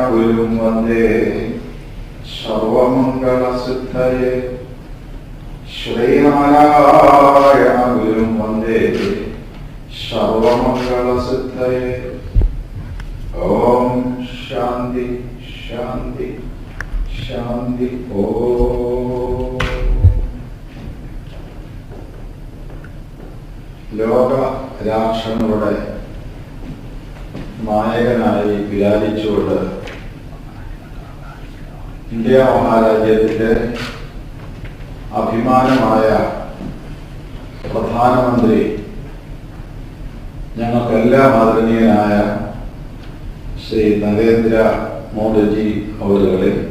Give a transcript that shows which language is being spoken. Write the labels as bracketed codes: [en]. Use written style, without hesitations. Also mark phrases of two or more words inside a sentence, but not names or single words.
[sa] गुरुं वन्दे सर्वमङ्गल सिद्धये श्री नारायण गुरुं वन्दे सर्वमङ्गल सिद्धये. ॐ शान्ति शान्ति शान्ति ॐ. [ml] ലോക രാഷ്ട്രങ്ങളുടെ നായകനായി വിരാജിച്ചുകൊണ്ട് ഇന്ത്യ മഹാരാജ്യത്തിന്റെ അഭിമാനമായ പ്രധാനമന്ത്രി, ഞങ്ങൾക്കെല്ലാം ആദരണീയനായ ശ്രീ നരേന്ദ്ര മോദിജി അവരുകളെ,